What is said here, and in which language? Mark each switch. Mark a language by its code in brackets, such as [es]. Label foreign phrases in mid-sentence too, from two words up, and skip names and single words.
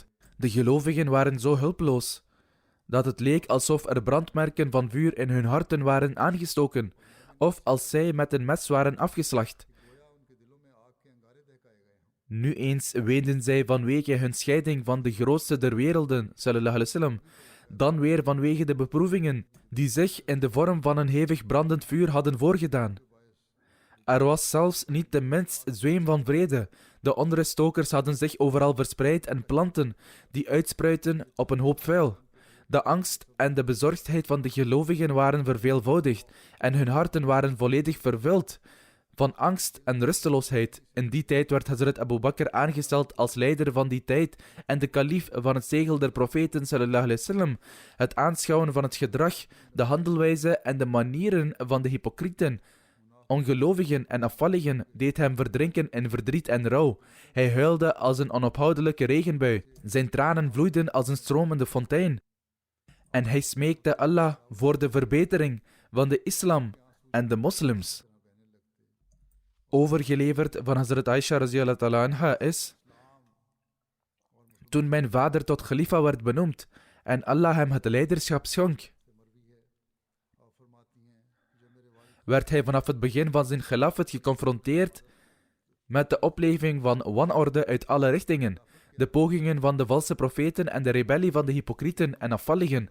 [nl] De gelovigen waren zo hulpeloos, dat het leek alsof er brandmerken van vuur in hun harten waren aangestoken, of als zij met een mes waren afgeslacht. Nu eens weenden zij vanwege hun scheiding van de grootste der werelden, [ar] صلى الله عليه وسلم, [nl] dan weer vanwege de beproevingen die zich in de vorm van een hevig brandend vuur hadden voorgedaan. Er was zelfs niet de minst zweem van vrede. De onruststokers hadden zich overal verspreid en planten die uitspruiten op een hoop vuil. De angst en de bezorgdheid van de gelovigen waren verveelvoudigd en hun harten waren volledig vervuld van angst en rusteloosheid. In die tijd werd Hazrat Abu Bakr aangesteld als leider van die tijd en de kalief van het zegel der profeten [ar] صلى الله عليه وسلم. [nl] Het aanschouwen van het gedrag, de handelwijze en de manieren van de hypocrieten ongelovigen en afvalligen deed hem verdrinken in verdriet en rouw. Hij huilde als een onophoudelijke regenbui. Zijn tranen vloeiden als een stromende fontein. En hij smeekte Allah voor de verbetering van de islam en de moslims. Overgeleverd van Hazrat Aisha [ar] رضي الله تعالى عنها [nl] is: toen mijn vader tot khalifa werd benoemd en Allah hem het leiderschap schonk, werd hij vanaf het begin van zijn khilafat geconfronteerd met de opleving van wanorde uit alle richtingen, de pogingen van de valse profeten en de rebellie van de hypocrieten en afvalligen.